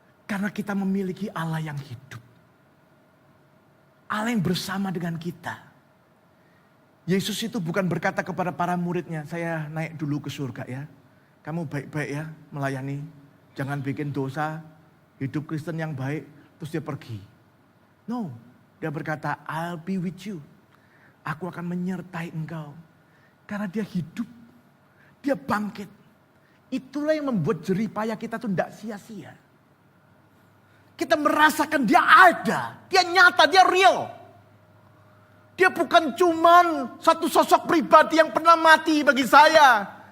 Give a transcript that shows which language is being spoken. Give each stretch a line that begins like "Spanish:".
Indonesian: Karena kita memiliki Allah yang hidup. Allah yang bersama dengan kita. Yesus itu bukan berkata kepada para muridnya, saya naik dulu ke surga ya. Kamu baik-baik ya melayani. Jangan bikin dosa. Hidup Kristen yang baik. Terus dia pergi.
English: No. Dia berkata, I'll be with you.
Indonesian: Aku akan menyertai engkau. Karena dia hidup. Dia bangkit. Itulah yang membuat jerih payah kita tuh tidak sia-sia. Kita merasakan dia ada. Dia nyata, dia real. Dia bukan cuman satu sosok pribadi yang pernah mati bagi saya.